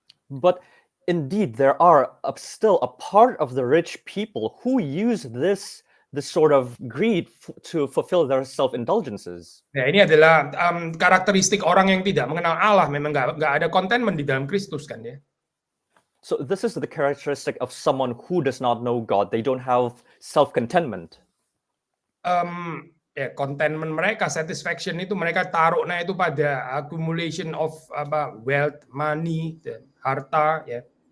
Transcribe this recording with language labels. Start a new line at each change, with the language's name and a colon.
English: But indeed, there are still a part of the rich people who use this sort of greed to fulfill their self-indulgences.
Indonesian: Ya, ini adalah karakteristik orang yang tidak mengenal Allah. Memang nggak ada contentment di dalam Kristus kan ya.
English: So this is the characteristic of someone who does not know God. They don't have self-contentment.
Indonesian: Ya, contentment mereka, satisfaction itu mereka taruhnya itu pada
English: accumulation of wealth, money,
Indonesian: harta ya.